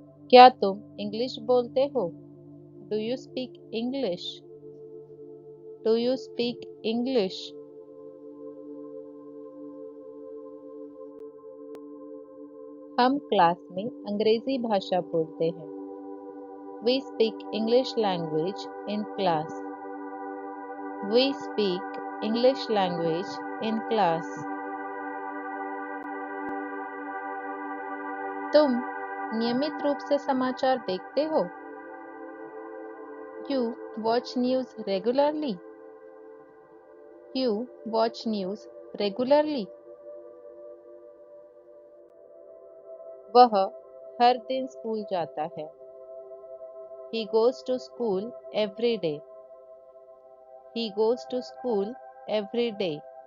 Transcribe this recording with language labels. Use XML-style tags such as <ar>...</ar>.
<hi>क्या तुम इंग्लिश बोलते हो?</hi> <en>Do you speak English? Do you speak English?</en> <hi>हम क्लास में अंग्रेजी भाषा बोलते हैं।</hi> <en>We speak English language in class. We speak English language in class.</en> <hi>तुम नियमित रूप से समाचार देखते हो?</hi> <en>You watch news regularly. You watch news regularly.</en> <hi>वह हर दिन स्कूल जाता है।</hi> <en>He goes to school every day. He goes to school every day.</en>